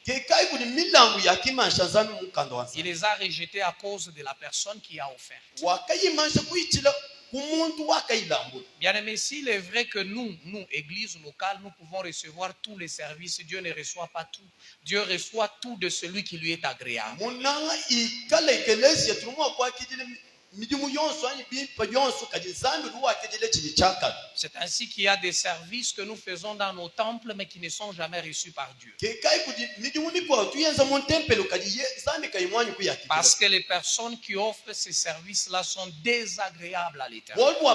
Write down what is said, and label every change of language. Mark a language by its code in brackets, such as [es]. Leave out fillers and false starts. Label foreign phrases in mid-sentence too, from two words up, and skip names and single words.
[lua] kekai kuni milangu yakimansha nzambe mukando wa [fr] Il les a rejetées à cause de la personne qui a offert. [lua] wakayimansha kuichila kumuntu wakayilambula [fr] Bien aimé, s'il est vrai que nous, église locale, nous pouvons recevoir tous les services, Dieu ne reçoit pas tout. Dieu reçoit tout de celui qui lui est agréable. [lua] munanga ikala ikelesi tulumwa kwakidile [fr] C'est ainsi qu'il y a des services que nous faisons dans nos temples mais qui ne sont jamais reçus par Dieu. Parce que les personnes qui offrent ces services-là sont désagréables à l'Éternel.